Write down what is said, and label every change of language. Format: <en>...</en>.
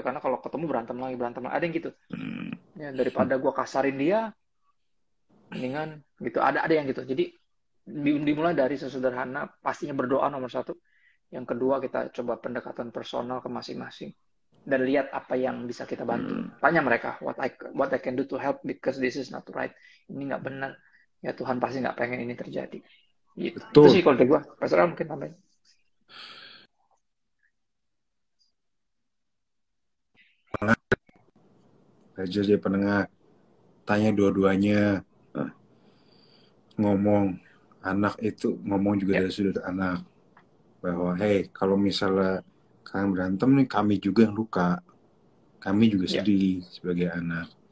<id>Karena kalau ketemu berantem lagi. Ada yang gitu. Ya daripada gue kasarin dia, mendingan gitu. Ada yang gitu. Jadi dimulai dari sesederhana, pastinya berdoa nomor satu. Yang kedua kita coba pendekatan personal ke masing-masing dan lihat apa yang bisa kita bantu. Tanya mereka</id> <en>what I can do to help because this is not right.</en> <id>Ini nggak benar. Ya Tuhan pasti nggak pengen ini terjadi. Gitu. Itu sih kalau dari gue. Pastor mungkin tambahin. Jadi penengah, tanya dua-duanya, ngomong anak itu ngomong juga dari sudut anak bahwa hey kalau misalnya kalian berantem nih kami juga yang luka, kami juga sedih sebagai anak.</id>